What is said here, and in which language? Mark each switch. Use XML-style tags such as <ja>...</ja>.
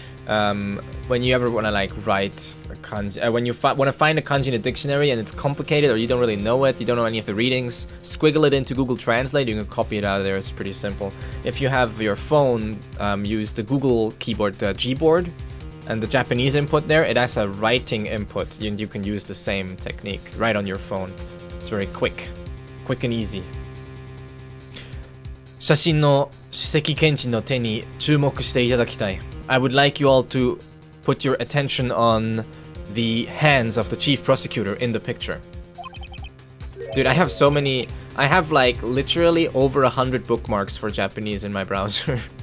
<en>when you ever want to like write a kanji, when you want to find a kanji in a dictionary and it's complicated or you don't really know it, you don't know any of the readings, squiggle it into Google Translate, you can copy it out of there, it's pretty simple. If you have your phone, use the Google keyboard, the Gboard, and the Japanese input there, it has a writing input, and you can use the same technique right on your phone. It's very quick and easy.</en> <ja>写真の史跡検知の手に注目していただきたい.</ja> <en>I would like you all to put your attention on the hands of the chief prosecutor in the picture. Dude, I have so many... I have like literally over 100 bookmarks for Japanese in my browser.</en>